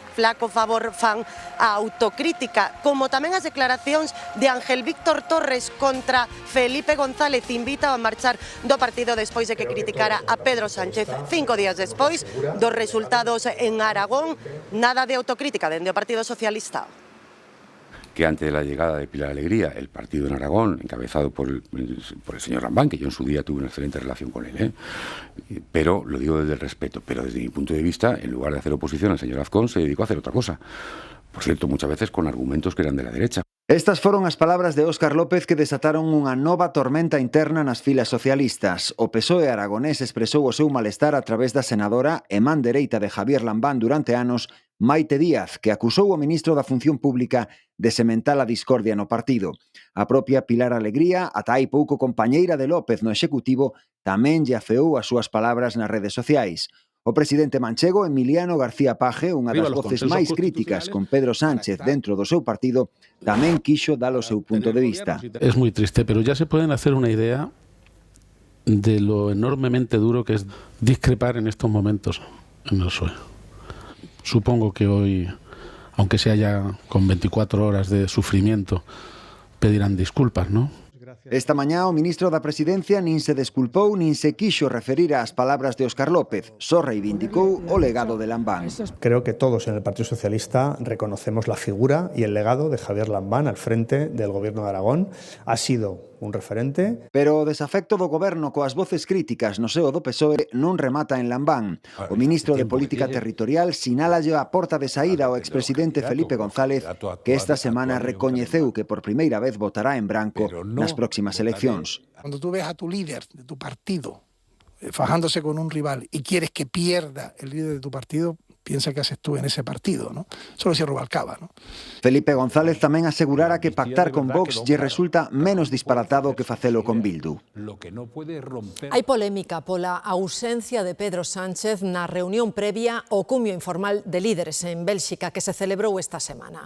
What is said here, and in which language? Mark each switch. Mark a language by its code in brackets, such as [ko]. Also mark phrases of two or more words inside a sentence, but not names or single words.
[gl] Flaco favor fan a autocrítica, como tamén as declaracións de Ángel Víctor Torres contra Felipe González, invita a marchar do partido despois de que criticara a Pedro Sánchez 5 días despois dos resultados en Aragón. Nada de autocrítica dende o Partido Socialista. [es] Que antes de la llegada de Pilar Alegría, el partido en Aragón, encabezado por el señor Lambán, que yo en su día tuve una excelente relación con él, pero lo digo desde el respeto, pero desde mi punto de vista, en lugar de hacer oposición al señor Azcón, se dedicó a hacer otra cosa. Por cierto, muchas veces con argumentos que eran de la derecha. [gl] Estas foron as palabras de Óscar López que desataron unha nova tormenta interna nas filas socialistas. O PSOE aragonés expresou o seu malestar a través da senadora e man dereita de Javier Lambán durante anos, Maite Díaz, que acusou o ministro da Función Pública de sementar a discordia no partido. A propia Pilar Alegría, ata hai pouco compañeira de López no Executivo, tamén lle afeou as súas palabras nas redes sociais. O presidente manchego, Emiliano García Paje, unha das voces máis críticas con Pedro Sánchez dentro do seu partido, tamén quixo dar o seu punto de vista. [es] Es muy triste, pero ya se pueden hacer una idea de lo enormemente duro que es discrepar en estos momentos en el PSOE. Supongo que hoy, aunque sea ya con 24 horas de sufrimiento, pedirán disculpas, ¿no? [gl] Esta mañá o ministro da Presidencia nin se desculpou nin se quixo referir ás palabras de Óscar López, só reivindicou o legado de Lambán. [es] Creo que todos en el Partido Socialista reconocemos la figura y el legado de Javier Lambán al frente del Gobierno de Aragón. Ha sido un referente. [gl] Pero o desafecto do goberno coas voces críticas no seo do PSOE non remata en Lambán. O ministro de Política Territorial sinálalle a porta de saída ao expresidente Felipe González, que esta semana recoñeceu que por primeira vez votará en branco nas próximas eleccións. [es] Cuando tú ves a tu líder de tu partido fajándose con un rival y quieres que pierda el líder de tu partido, piensa que haces tú en ese partido, ¿no? Solo si Rubalcaba, ¿no? [gl] Felipe González tamén asegurara que pactar con Vox lle resulta menos disparatado que facelo con Bildu. Hai polémica pola ausencia de Pedro Sánchez na reunión previa ao cumio informal de líderes en Bélxica que se celebrou esta semana.